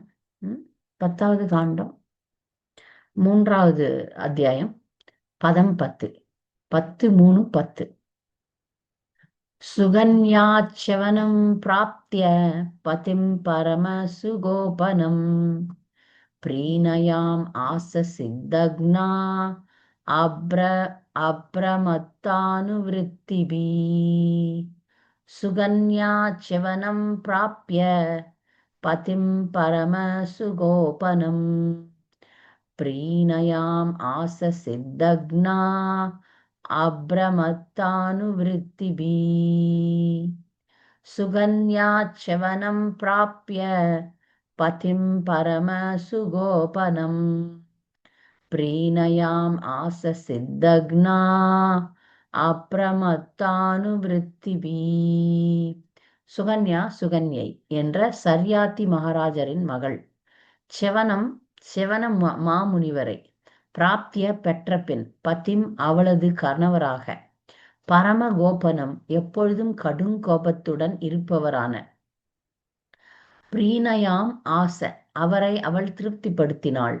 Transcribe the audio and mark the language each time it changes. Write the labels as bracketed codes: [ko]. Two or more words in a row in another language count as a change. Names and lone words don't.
[ta] 10வது காண்டம் 3வது அத்தியாயம் பதம் 10 10 3 10. [sa] सुकन्याच्यवनं प्राप्य पतिं परम सुकोपनं प्रीणयाम् आस सिद्धग्ना अप्रमत्तानुवृत्तिभिः। सुगन्याच्यवनं प्राप्य पतिं परमसुगोपनं प्रीणयाम् आस सिद्धग्ना अप्रमत्तानुवृत्तिभिः। सुगन्याच्यवनं प्राप्य पतिं परमसुगोपनं प्रीणयाम् आस सिद्धग्ना அப்ரமத்தானுவிருத்திபி. [ta] சுகன்யா சுகன்யை என்ற சர்யாத்தி மகாராஜரின் மகள். செவன மாமுனிவரை பிராப்திய பெற்ற பின் பதிம் அவளது கணவராக பரமகோபனம் எப்பொழுதும் கடும் கோபத்துடன் இருப்பவரான பிரீணயாம் ஆச அவரை அவள் திருப்திப்படுத்தினாள்.